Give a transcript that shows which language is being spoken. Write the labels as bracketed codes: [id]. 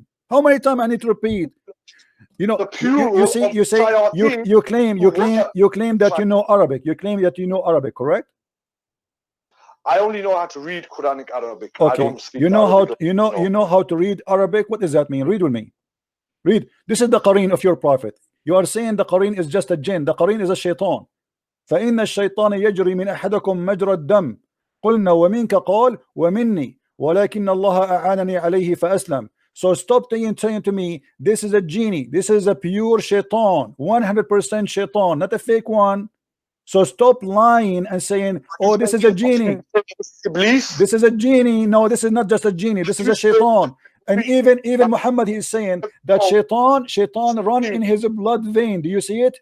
[en] How many times I need to repeat? You know, you claim that you know Arabic. You claim that you know Arabic, correct? I only know how to read Quranic Arabic. Okay. I don't speak you know Arabic. You know how to read Arabic. What does that mean? Read with me. Read. This is the Qareen of your prophet. You are saying the Qareen is just a jinn. The Qareen is a Shaitan. [ar] فإن الشيطان يجري من أحدكم مجرى الدم قلنا ومنك قال ومني ولكن الله أعانني عليه فأسلم. [en] So stop saying to me, this is a genie, this is a pure Shaitan, 100% Shaitan, not a fake one. So stop lying and saying, oh, this is a genie. Iblis? This is a genie. No, this is not just a genie, this is a Shaitan. And even Muhammad, he is saying that Shaitan run in his blood vein. Do you see it?